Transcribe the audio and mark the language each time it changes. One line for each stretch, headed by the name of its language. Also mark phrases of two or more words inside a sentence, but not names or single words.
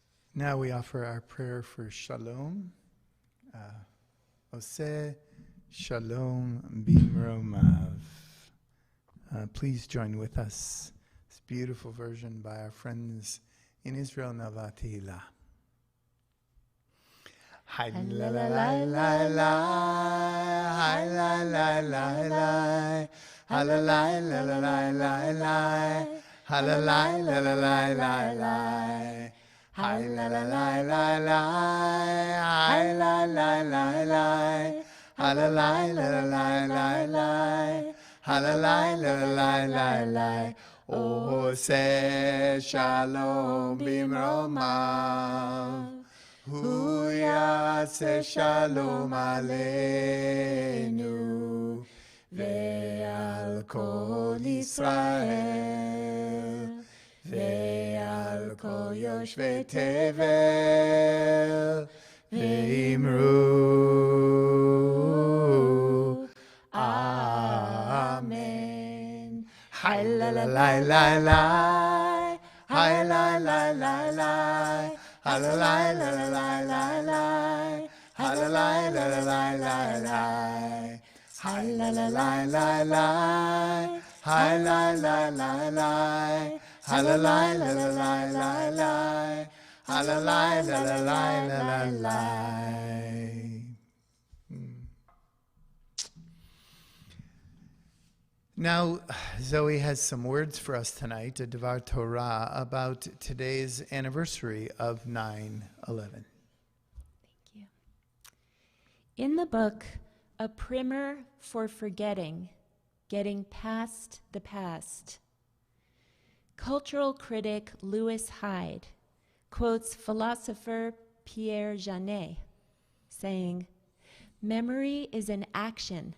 English: Now we offer our prayer for Shalom.
Hebrew: עושה שלום במרומיו.
English: Please join with us. This beautiful version by our friends in Israel, Tifilah. Hi la la la la la, hi la la la la, hi la la la la la la, hi la la la la la la. Hi la la la la la, hi la la la la, hi la la la la la la, hi la la la la la.
Hebrew: עושה שלום במרומיו, הוא יעשה שלום עלינו ועל כל ישראל. ועל כל יושבי תבל ואמרו אמן. Hi la la la la la, hi la la la la, hi la la la la la la, hi la la la la la la, hi la la la la la, hi la la la la. Ha la la la la la la la, ha la la la la la la la.
English: Now, Zoe has some words for us tonight, a
Hebrew: דבר תורה,
English: about today's anniversary of 9/11. Thank you. In the book, A Primer for Forgetting, Getting Past the Past, cultural critic Louis Hyde quotes philosopher Pierre Janet, saying, "Memory is an action.